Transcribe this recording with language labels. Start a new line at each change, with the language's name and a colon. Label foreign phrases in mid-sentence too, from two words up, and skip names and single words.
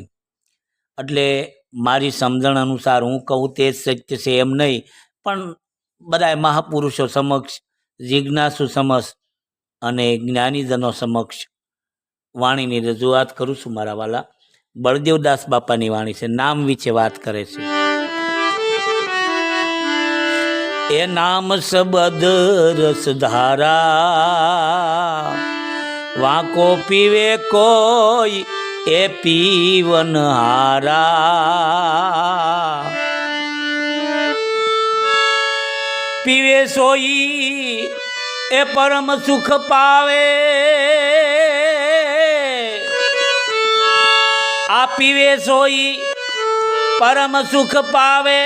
Gujarati: એટલે મારી સમજણ અનુસાર હું કહું તે જ સત્ય છે એમ નહીં, પણ બધાએ મહાપુરુષો સમક્ષ, જિજ્ઞાસુ સમક્ષ અને જ્ઞાનીજનો સમક્ષ વાણીની રજૂઆત કરું છું મારા વાલા। બળદેવદાસ બાપાની વાણી છે, નામ વિશે વાત કરે છે।
Hindi: ए नाम सबद रस धारा, वाको पीवे कोई ए पीवन हारा। पीवे सोई ए परम सुख पावे, आ पीवे सोई परम सुख पावे।